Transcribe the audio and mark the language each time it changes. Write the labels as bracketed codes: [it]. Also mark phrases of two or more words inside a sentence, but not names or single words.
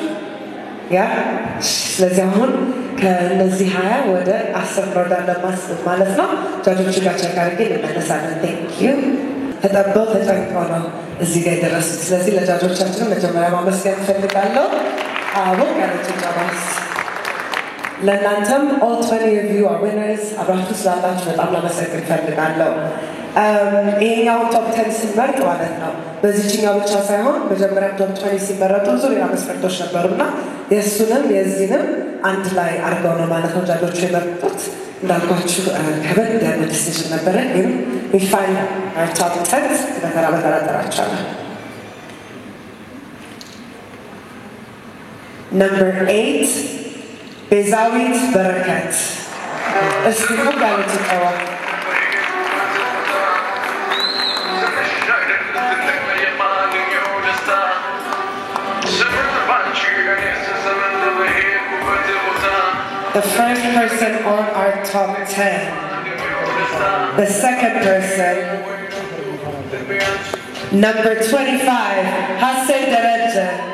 [am] ያ ስለዚህ አሁን ከነዚህ 20 ወደ 10 እንወርዳለን ማለት ነው። ጃጆቹ ጋር ቼክ አድርጌ እንመለሳለን። [en] thank you። [am] ተጠበው ተጨንቀው ነው እዚህ ጋር የደረሱት። ስለዚህ ለጃጆቻችን መጀመሪያ ማመስገን እፈልጋለሁ። አሁን ያለችን ጫባስ ለእናንተም [en] all 20 of you are winners [am] አብራችሁ ስላላችሁ በጣም ለመሰግን እፈልጋለሁ። ይሄኛው ቶፕ 10 ሲመረጥ ማለት ነው በዚህኛው ብቻ ሳይሆን መጀመሪያ ቶፕ 20 ሲመረጡ ብዙ ሌላ መስፈርቶች ነበሩና የእሱንም የዚህንም አንድ ላይ አድርገው ነው ማለት ነው ጃጆቹ የመረጡት። እንዳልኳችሁ ከበድ ያለ ዲሲዥን ነበረ፣ ግን [en] we find our top 10 [am] በተራ በተራ ጠራቸዋለሁ። [en] Number 8 ቤዛዊት በረከት። [am] እስኪ ሞቅ ያለ ጭብጨባ። [en] The first person on our top 10. The second person, number 25, Hassan Dereje.